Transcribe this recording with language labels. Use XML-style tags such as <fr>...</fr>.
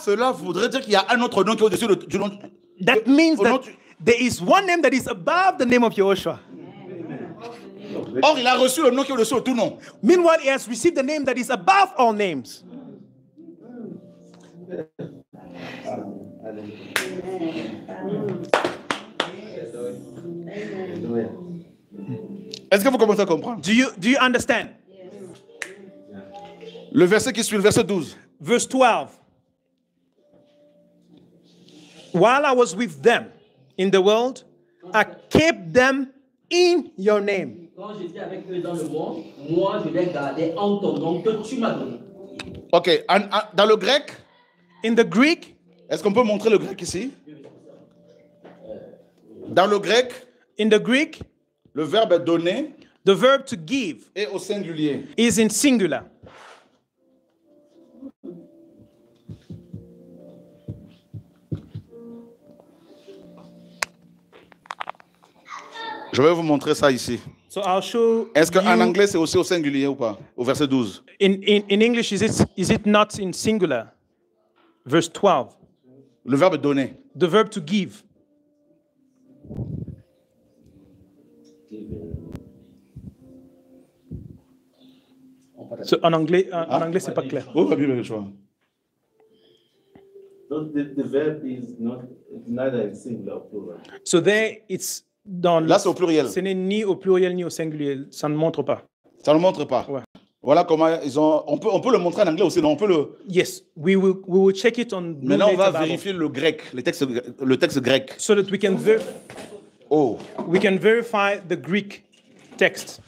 <fr>Cela voudrait dire qu'il y a un autre nom qui est au-dessus du nom.</fr> <en>That means that there is one name that is above the name of Yehoshua.</en> <fr>Or, il a reçu le nom qui est au-dessus de tout nom.</fr> <en>Meanwhile, he has received the name that is above all names.</en> <fr>Est-ce que vous commencez à comprendre?</fr> <en>Do you understand?</en> <fr>Le verset qui suit, le verset 12.</fr> <en>Verse 12. While I was with them in the world, I kept them in your name.</en> <fr>Quand j'étais avec eux dans le monde, moi je les gardais en ton nom que tu m'as donné. Ok, dans le grec.</fr> <en>In the Greek.</en> <fr>Est-ce qu'on peut montrer le grec ici? Dans le grec.</fr> <en>In the Greek.</en> <fr>Le verbe est donné.</fr> <en>The verb to give.</en> <fr>Est au singulier.</fr> <en>Is in singular.</en> <fr>Je vais vous montrer ça ici.</fr> <en>So I'll show.</en> <fr>Est-ce qu'en anglais c'est aussi au singulier ou pas? Au verset 12.</fr> <en>In English, is it not in singular? Verse 12.</en> <fr>Le verbe donner.</fr> <en>The verb to give.</en> <fr>En anglais, c'est pas clair. Oh, Bible de Yoshua.</fr> <en>So the verb is not, it's neither singular or plural. So there, it's dans</en> <fr>Là, c'est au pluriel. Ce n'est ni au pluriel ni au singulier. Ça ne montre pas. Ça ne montre pas. Ouais. Voilà comment ils ont. On peut le montrer en anglais aussi, non? On peut le.</fr> <en>Yes, we will check it on.</en> <fr>Maintenant, on va vérifier le grec, le texte grec.</fr> <en>So that we can we can verify the Greek text.</en>